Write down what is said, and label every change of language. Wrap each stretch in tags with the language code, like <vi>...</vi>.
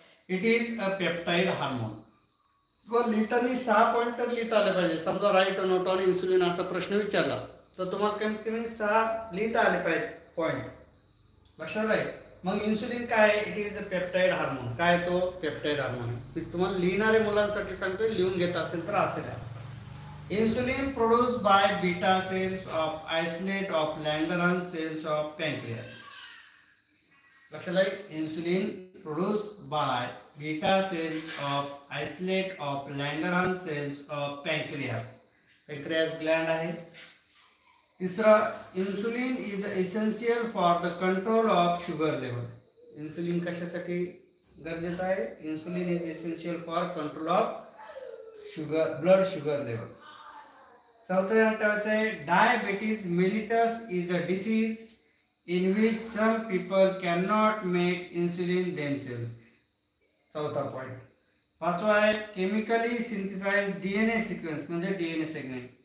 <en>It is a peptide hormone.</en> <mr>व लिहिताना 6 point तर लिहिता आले पाहिजे. समजा</mr> <en>write note on insulin</en> <mr>असा प्रश्न विचारला तर तुम्हाला कमीत कमी 6 लिहिता आले पाहिजे पॉईंट. लक्षात आहे? मग इन्सुलिन काय आहे?</mr> <en>It is a peptide hormone.</en> <mr>काय तो? Peptide hormone. मी तुम्हाला लिहिणाऱ्या मुलांसाठी सांगतोय, लिहून घेत असेल तर असेल आहे.</mr> <en>Insulin produced by beta cells of isolate of Langerhans cells of pancreas.</en> <mr>लक्षात आहे?</mr> <en>Insulin produced by beta cells of isolate of Langerhans cells of pancreas. Pancreas gland आहे. तिसरा, insulin is essential for the control of sugar level.</en> <mr>Insulin कशासाठी गरजेचं आहे?</mr> <en>Insulin is essential for control of sugar, blood sugar level.</en> <mr>चौथा आठवायचा आहे,</mr> <en>Diabetes mellitus is a disease in which some people can not make insulin themselves.</en> <mr>चौथा point. पाचवा आहे,</mr> <en>chemically synthesize DNA sequence</en> <mr>म्हणजे</mr> <en>DNA segment.</en>